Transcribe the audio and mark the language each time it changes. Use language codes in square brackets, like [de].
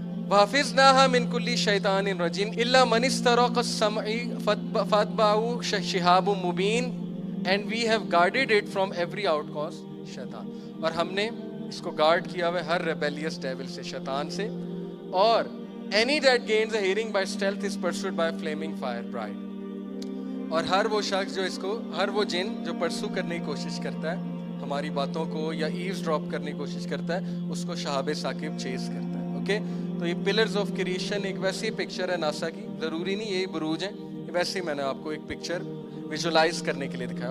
[ar] وَحَفِظْنَاهَا مِنْ كُلِّ شَيْطَانٍ رَجِيمٍ إِلَّا مَنِ اسْتَرَقَ السَّمْعِ فَأَتْبَعَهُ شِهَابٌ مُبِينٌ [en] and we have guarded it from every outcast [ar] شیطان. [ur] اور ہم نے اس کو گارڈ کیا ہوا ہے ہر ریبیلیس ڈیول سے، شیطان سے. [en] اور any that gains a hearing by stealth is pursued by a flaming fire bride. [ur] اور ہر وہ شخص جو اس کو، ہر وہ جن جو پرسو کرنے کی کوشش کرتا ہے ہماری باتوں کو یا ایوز ڈراپ کرنے کی کوشش کرتا ہے، اس کو شہاب ثاقب چیز کرتا ہے. اوکے، تو یہ پلرز آف کریشن ایک ویسی پکچر ہے ناسا کی، ضروری نہیں یہی بروج ہیں، ویسے ہی میں نے آپ کو ایک پکچر ویژولائز کرنے کے لیے دکھایا.